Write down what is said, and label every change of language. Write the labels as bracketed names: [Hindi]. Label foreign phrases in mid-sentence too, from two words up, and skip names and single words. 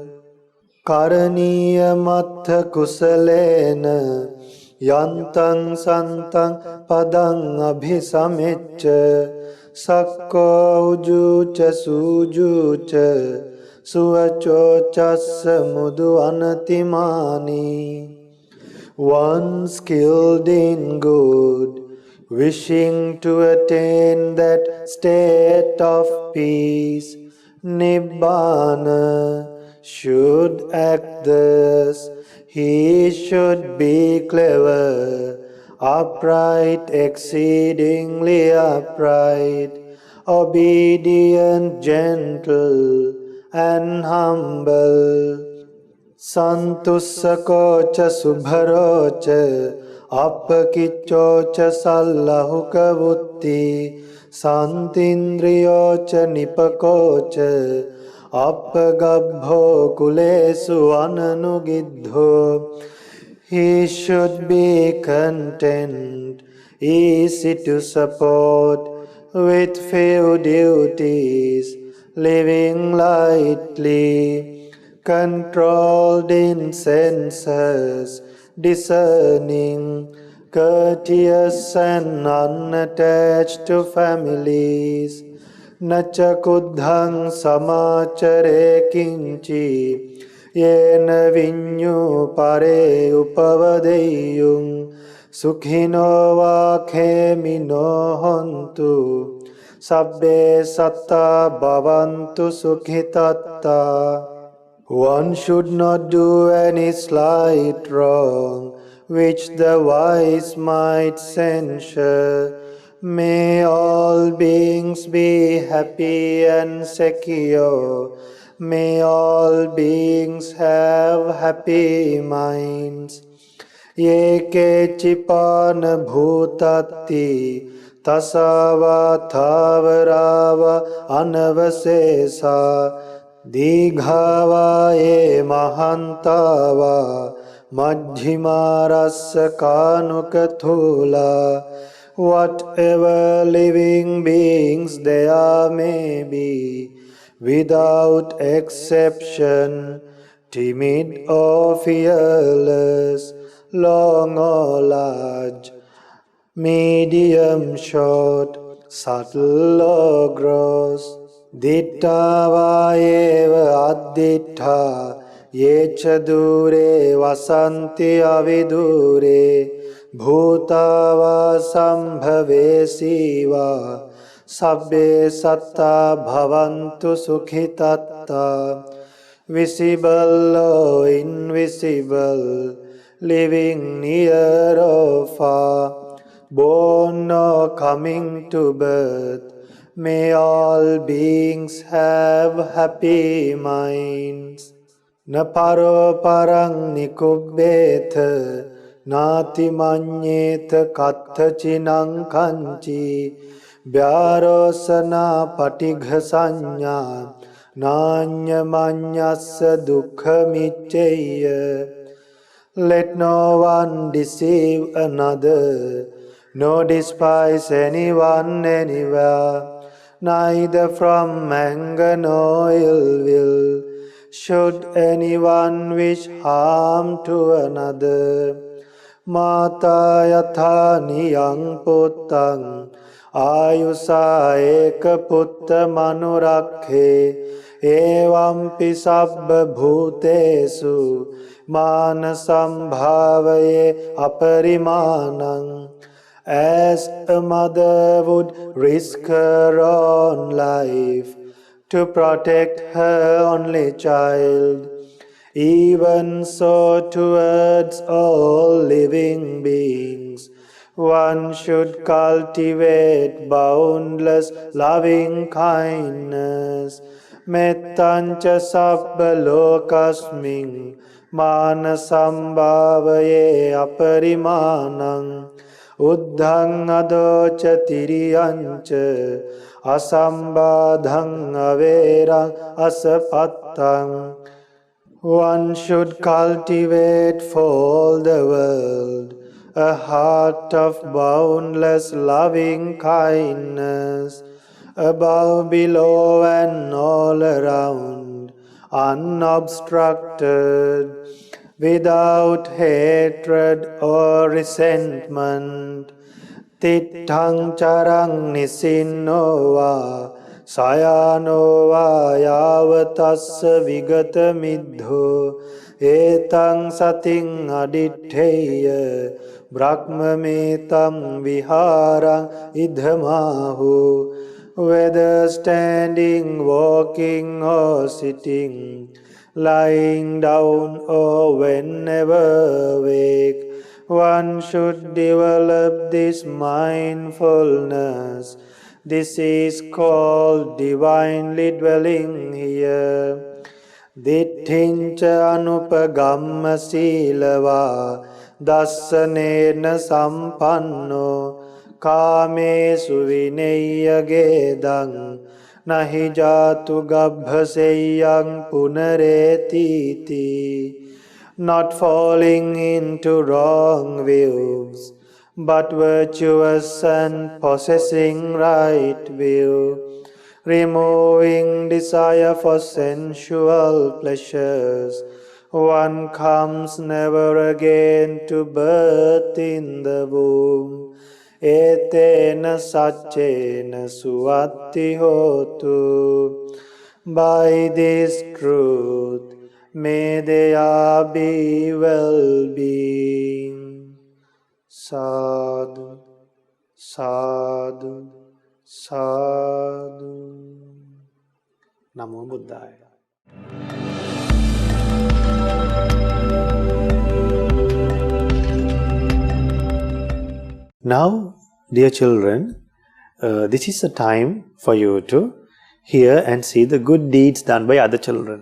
[Pali] Karaniya mattha kusalena yantam santam padang abhisamecca sakko ujuca sujuca suvaco chassa mudu anatimani. [English] One skilled in good, wishing to attain that state of peace, Nibbana, should act thus. He should be clever, upright, exceedingly upright, obedient, gentle, and humble. [Pali] Santussakocha subharocha appakiccocha sallahukavutti santindriyocha nipakocha appagabho kulesu ananugiddho. [English] He should be content, easy to support, with few duties, living lightly, controlled in senses, discerning, courteous and unattached to families. [Pali] Nacha kuddhang samachare kinchi yena vinyu pare upavadeyum sukhino vakhemino hontu sabbe satta bhavantu sukhitatta. [English] One should not do any slight wrong which the wise might censure. May all beings be happy and secure. May all beings have happy minds. [Pali] Ye kechipana bhutati tasava thavarava anavasesa. Digha ye mahantava majhimarasa kanukathula. [English] Whatever living beings there may be, without exception, timid or fearless, long or large, medium, short, subtle or gross, [Pali] ditta va eva additta yecha dure vasanti avidure bhuta va sambhavesi va sabbe satta bhavantu sukhitatta. [English] Visible or invisible, living near or far, born or coming to birth, may all beings have happy minds. [Pali] Na paro parang nikubbetha nati manyetha kathachinang kanchi vyarosana patigha sanya nanya manyassa dukkha micceya. [English] Let no one deceive another, nor despise anyone anywhere, neither from anger nor ill will should anyone wish harm to another. [Pali] Mata yatha niyang puttang Ayusa eka putta manurakhe evampi sabba bhutesu manasambhavaye aparimanam. [English] As a mother would risk her own life to protect her only child, even so towards all living beings, one should cultivate boundless loving kindness. [Pali] Mettancha sabba lokasmin manasambhavaye aparimanam. Uddhang adocha tiriyancha asambadhang averang asapattang. [English] One should cultivate for all the world a heart of boundless loving kindness, above, below, and all around, unobstructed, without hatred or resentment. [Pali] Tittang charang nisinova sayanova yavatassa vigata middho etang sating aditteya brahmametam viharang idhamahu. [English] Whether standing, walking or sitting, lying down or whenever awake, one should develop this mindfulness. This is called divinely dwelling here. [Pali] Dittincha anupagamma silava dassanena sampanno kamesu vineyya gedang nahi jatu gabhaseyang punaretiti. [English] Not falling into wrong views, but virtuous and possessing right view, removing desire for sensual pleasures, one comes never again to birth in the womb. [Pali] Etena saccena suatti hotu. [English] By this truth, may there be well-being. [Pali] Sadhu, sadhu, sadhu. Namo Buddhaya. [English] Now, dear children, this is a time for you to hear and see the good deeds done by other children.